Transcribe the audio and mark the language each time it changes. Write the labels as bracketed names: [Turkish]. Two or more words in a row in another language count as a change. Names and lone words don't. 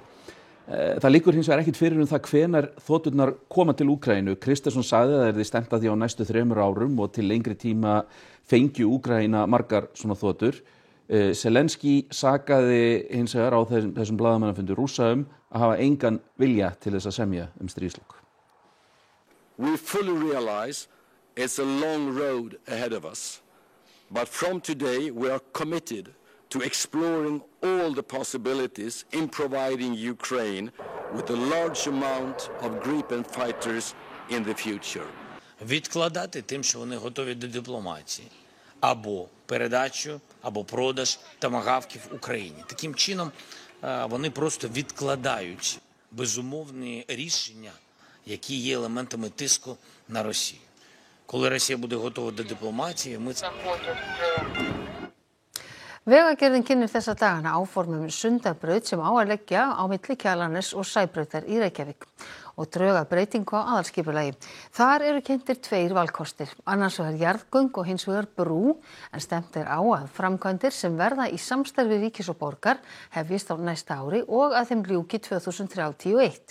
[Icelandic] Það liggur hins vegar ekkert fyrir það hvenær þoturnar koma til Úkraínu. Kristersson sagði að það yrði stefnt að því á næstu 3 árum og til lengri tíma fengju Úkraína margar svona þotur. Zelenski sakaði hins vegar á þessum blaðamannafundi Rússa að hafa engan vilja til þess að semja stríðslok. [English] We fully realize it's a long road ahead of us, but from today we are committed to exploring all the possibilities in providing Ukraine with a large amount of Gripen fighters in the future. [Ukrainian] Відкладати тим, що вони готові до дипломатії, або передачу, або продаж томагавків Україні. Таким чином вони просто відкладають безумовні рішення, які є елементами тиску на Росію. Коли Росія буде готова до дипломатії, ми це... [Icelandic] Vegagerðin kynnir þessa dagana áform Sundabraut sem á að leggja á milli Kjalarness og Sæbrautar í Reykjavík og drög að breytingu á aðalskipulagi. Þar eru kynntir 2 valkostir, annars vegar jarðgöng og hins vegar brú, en stefnt á að framkvæmdir sem verða í samstarfi ríkis og borgar hefjist á næsta ári og að þeim ljúki 2031.